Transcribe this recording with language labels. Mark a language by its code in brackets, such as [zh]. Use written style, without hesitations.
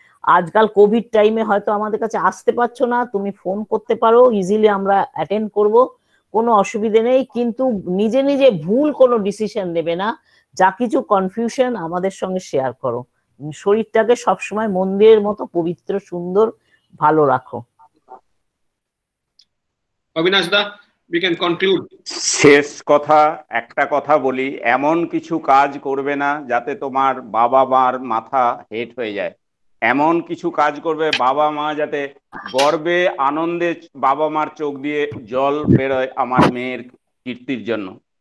[bn] আজকাল কোভিড টাইমে হয়তো আমাদের কাছে আসতে পারছো না, তুমি ফোন করতে পারো, ইজিলি আমরা অ্যাটেন্ড করব, কোনো অসুবিধে নেই। কিন্তু নিজে নিজে ভুল কোনো ডিসিশন নেবে না, যা কিছু কনফিউশন আমাদের সঙ্গে শেয়ার করো। শরীরটাকে সবসময় মন্দিরের মতো পবিত্র, সুন্দর, ভালো রাখো। [en] Abinash da, we can conclude. [bn] শেষ কথা, একটা কথা বলি, এমন কিছু কাজ করবে না যাতে তোমার বাবা মার মাথা হেট হয়ে যায়। এমন কিছু কাজ করবে বাবা মা যাতে গর্বে আনন্দে বাবা মার চোখ দিয়ে জল বেরোয় আমার মেয়ের কীর্তির জন্য।